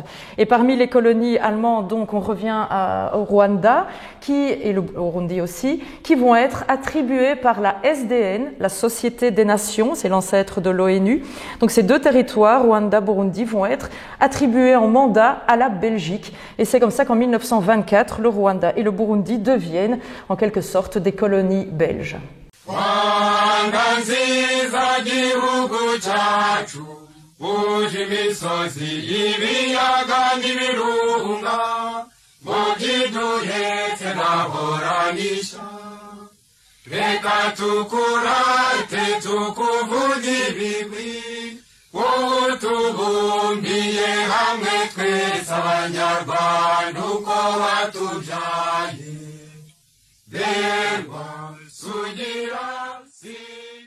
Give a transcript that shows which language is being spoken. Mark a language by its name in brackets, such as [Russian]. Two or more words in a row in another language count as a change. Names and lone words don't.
[French] Et parmi les colonies allemandes, donc, on revient au Rwanda et au Burundi aussi, qui vont être attribuées par la SDN, la Société des Nations, c'est l'ancêtre de l'ONU. Donc ces deux territoires, Rwanda, Burundi, vont être attribués en mandat à la Belgique. Et c'est comme ça qu'en 1924, le Rwanda et le Burundi deviennent en quelque sorte des colonies belges. [Kinyarwanda] Rwanda nziza gihugu cyacu uje imisozi ibiyaga n'ibirunga mu byiduhetse nahoranisha reka tukurate tukuvuge ibigwi wowe tubumbiye hamwe twese abanyarwanda uko watubyaye berwa sugira si